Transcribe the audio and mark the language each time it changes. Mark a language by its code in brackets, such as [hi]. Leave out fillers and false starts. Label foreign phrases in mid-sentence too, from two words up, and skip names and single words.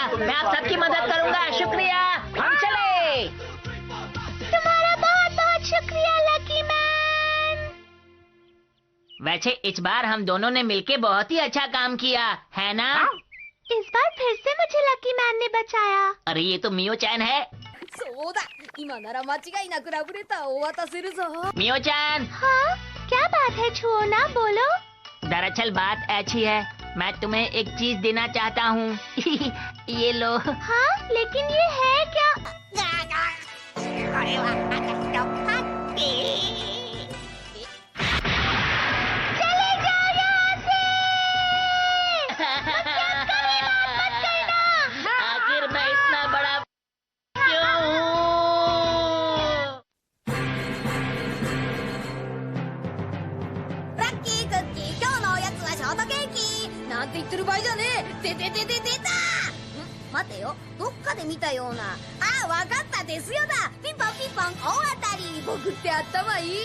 [hi] मैं आप सबकी मदद करूंगा। शुक्रिया, हम चले। तुम्हारा बहुत बहुत शुक्रिया लकी मैन। वैसे इस बार हम दोनों ने मिलके बहुत ही अच्छा काम किया है ना? इस बार फिर से मुझे लकी मैन ने बचाया। अरे ये तो मियो चैन है। [ja] そうだ、今なら間違いなくラブレターをお渡しするぞ。 [hi] मियो चैन, हाँ, क्या बात है? छुओ ना, बोलो। दरअसल बात ऐसी है, मैं तुम्हें एक चीज देना चाहता हूँ। ये लो। हाँ, लेकिन ये है क्या? [ja] これは私のハッピー。 [hi] चले जाओ यहाँ से। आखिर मैं इतना बड़ा क्यों हूँ? [ja] ラッキークッキー、今日のおやつはショートケーキ。なんて言ってる場合じゃねえ。出た。待てよ、どっかで見たような。あ、わかった、ですよだ。ピンポンピンポン、大当たり。僕って頭いい。